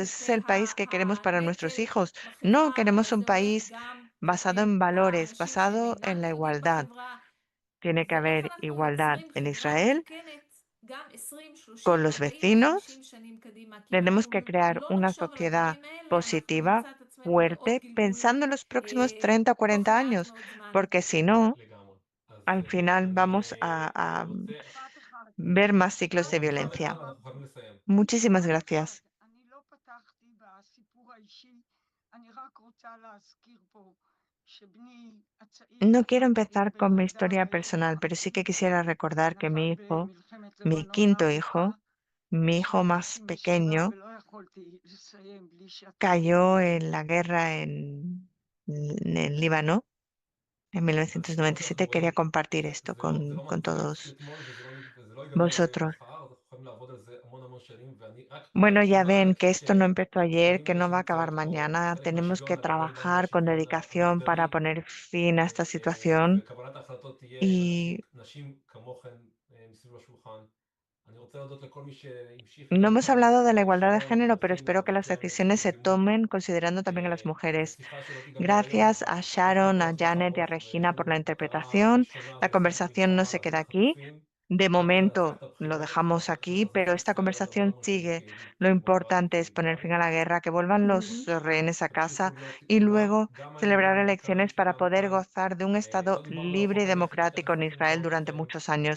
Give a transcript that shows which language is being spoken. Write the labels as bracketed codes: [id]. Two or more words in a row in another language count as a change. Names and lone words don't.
[es] ¿Ese es el país que queremos para nuestros hijos? No, queremos un país basado en valores, basado en la igualdad. Tiene que haber igualdad en Israel con los vecinos. Tenemos que crear una sociedad positiva, fuerte, pensando en los próximos 30 o 40 años, porque si no, [he] לגמרי. אז [es] al final vamos a [he] אני רוצה... [es] ver más ciclos de violencia. [he] אנחנו חייבים לסיים. [es] Muchísimas gracias. [he] אני לא פתחתי בסיפור האישי, אני רק רוצה להזכיר פה שבני הצעיר [es] No quiero [he] לחם [es] empezar con mi historia [he] בלבנון [es] personal, pero sí que quisiera recordar que mi [he] ונפל [es] hijo, [he] במלחמת [es] mi [he] לבנון [es] quinto [he] הארוכה [es] hijo, mi hijo [he] בשנת [es] más [he] 97, [es] pequeño, [he] ולא יכולתי לסיים בלי שאתה [es] cayó [he] תגיד. [es] en la guerra en el Líbano en 1997. Quería compartir esto [he] זה לא [es] con [he] מתחיל [es] todos [he] אתמול וזה לא ייגמר [es] vosotros. [he] מחר, אנחנו יכולים לעבוד על זה המון שנים, ואני רק [es] Bueno, ya [he] למען [es] ven que [he] האנשים [es] esto no empezó ayer, que [he] המדהים האלה [es] no va a acabar [he] שנמצאות פה, [es] mañana. [he] חלק [es] Tenemos que [he] מהשוויון הגדול בין [es] trabajar con [he] וושינגטון [es] dedicación para [he] המגדרי, [es] poner fin a esta situación. [he] וקבלת ההחלטות תהיה [es] Y [he] נשים כמוכן מסביב לשולחן. אני רוצה להודות לכל מי שהמשיך [es] no hemos [he] איתנו, [es] hablado de la igualdad de [he] שרון [es] género, pero [he] ודפנה [es] espero que las [he] וג'אנט [es] decisiones se [he] שנרתמו. [es] tomen considerando también a las mujeres. [he] השיחה שלא תיגמר היום, [es] Gracias a Sharon, a Janet y a Regina por la interpretación. La conversación no se queda aquí. De momento lo dejamos aquí, pero esta conversación sigue. Lo importante es poner fin a la guerra, que vuelvan los rehenes a casa y luego celebrar elecciones para poder gozar de un Estado libre y democrático en Israel durante muchos años.